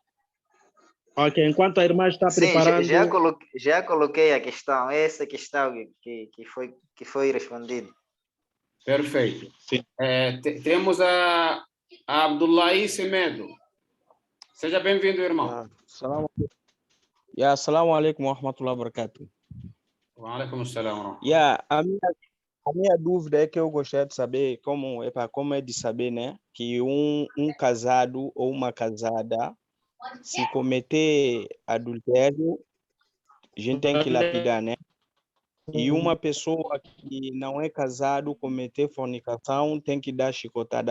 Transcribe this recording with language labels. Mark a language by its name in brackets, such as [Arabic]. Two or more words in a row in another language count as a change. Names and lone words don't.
[Portuguese] Ok, enquanto a irmã está Sim, preparando... já coloquei a questão, essa questão que foi respondida. Perfeito. Temos a Abdullahi Semedo. Seja bem-vindo, irmão. [Arabic] السلام عليكم ورحمة الله وبركاته. وعليكم السلام. [Portuguese] A minha dúvida é que eu gostaria de saber como é de saber, né, que um casado ou uma casada, se cometer adultério, a gente tem que lapidar, né? E uma pessoa que não é casado cometer fornicação tem que dar chicotada.